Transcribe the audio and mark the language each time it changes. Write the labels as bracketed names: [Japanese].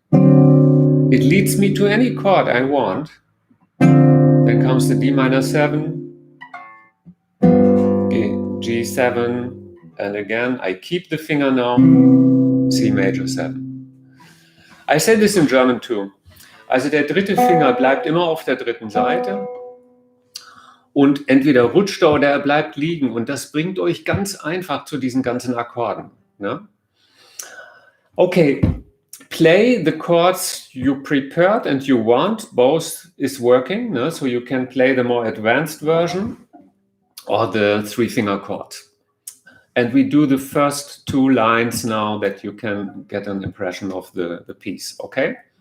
[English] It leads me to any chord I want. Then comes the D minor 7, G7, and again I keep the finger now, C major 7. I say this in German too. [German] Also der dritte Finger bleibt immer auf der dritten Seite und entweder rutscht er oder er bleibt liegen, und das bringt euch ganz einfach zu diesen ganzen Akkorden. Ne? [English] Okay, play the chords you prepared and you want. Both is working, ne? So you can play the more advanced version or the 3-finger chords. And we do the first 2 lines now that you can get an impression of the piece, okay?